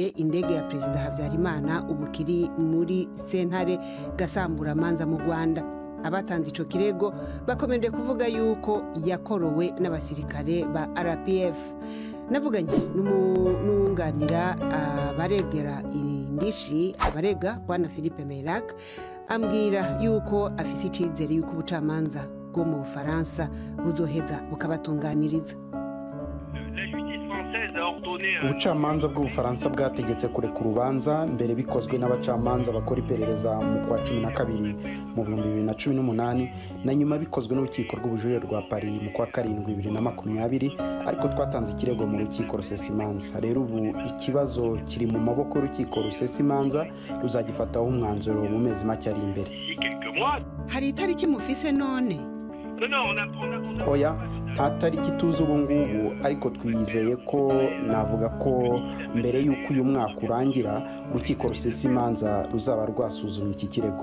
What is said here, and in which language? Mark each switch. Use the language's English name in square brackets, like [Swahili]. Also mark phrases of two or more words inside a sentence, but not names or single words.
[Rundi] indege ya Perezida Habyarimana ubukiri muri sentare gasamburamanza mu Rwanda abatanze ico kirego bakomeje kuvuga yuko yakorowe n'abasirikare ba RPF navuganye n'umwunganira abaregera indishi abarega Bwana Philippe Meirac ambwira yuko afise icizere yuko ubucamanza bwo mu Bufaransa buzoheza bukabatunganiriza. [Kinyarwanda] Ubucamanza bw'Ubufaransa bwategetse kureka urubanza mbere bikozwe n'abacamanza bakora iperereza mu kwa 12 mu 2018 na nyuma bikozwe n'urukiko rw'ubujurire rwa Paris mu kwa 7 2020 ariko twatanze ikirego mu rukiko rusesimanza rero ubu ikibazo kiri mu maboko y'urukiko rusesimanza ruzagifataho umwanzuro mu mezi make ari imbere. [Rundi] Hari itariki mufise none? [Kinyarwanda] Oya nta tariki tuzi ubu ngubu ariko twizeye ko navuga ko mbere y'uko uyu mwaka urangira urukiko rusesimanza ruzaba rwasuzumye iki kirego.